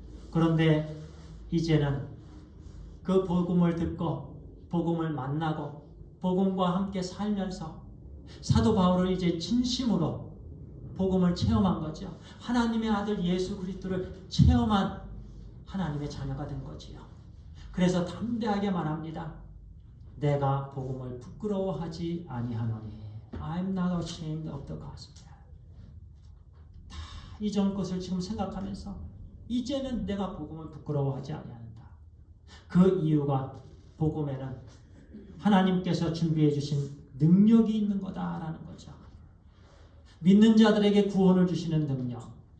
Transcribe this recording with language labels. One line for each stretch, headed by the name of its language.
Korean: 그런데 이제는 그 복음을 듣고 복음을 만나고 복음과 함께 살면서 사도 바울을 이제 진심으로 복음을 체험한 거죠. 하나님의 아들 예수 그리스도를 체험한 하나님의 자녀가 된 거지요. 그래서 담대하게 말합니다. 내가 복음을 부끄러워하지 아니하노니.
English: I'm not ashamed of the gospel.
Korean: 다 이전 것을 지금 생각하면서 이제는 내가 복음을 부끄러워하지 아니한다. 그 이유가 복음에는 하나님께서 준비해 주신 능력이 있는 거다라는 거죠. 믿는 자들에게 구원을 주시는 능력.